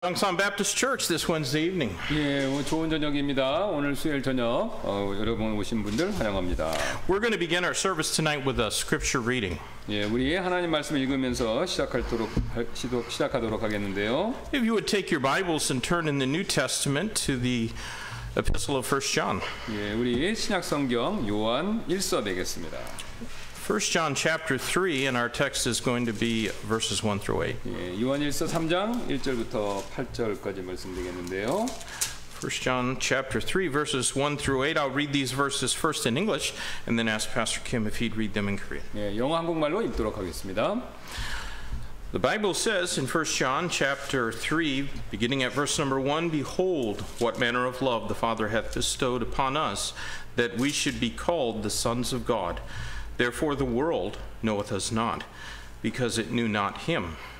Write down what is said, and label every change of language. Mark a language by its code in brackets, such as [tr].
[en] Youngsan Baptist Church this Wednesday evening. [ko] 예, 좋은 저녁입니다. 오늘 수요일 저녁 여러분 오신 분들 환영합니다. [en] We're going to begin our service tonight with a scripture reading. [ko] 예, 우리 하나님 말씀을 읽으면서 시작하도록 하겠는데요. [en] If you would take your Bibles and turn in the New Testament to the Epistle of 1 John. [ko] 예, 우리 신약 성경 요한 1서 되겠습니다. [en] 1 John chapter 3 and our text is going to be verses 1 through 8. [ko] 예, 요한 1서 3장 1절부터 8절까지 말씀드리겠는데요. [en] 1 John chapter 3 verses 1 through 8. I'll read these verses first in English and then ask Pastor Kim if he'd read them in Korean. [ko] 예, 영어 한국말로 읽도록 하겠습니다. [en] The Bible says in 1 John chapter 3, beginning at verse number 1, Behold, what manner of love the Father hath bestowed upon us, that we should be called the sons of God. Therefore the world knoweth us not, because it knew not him.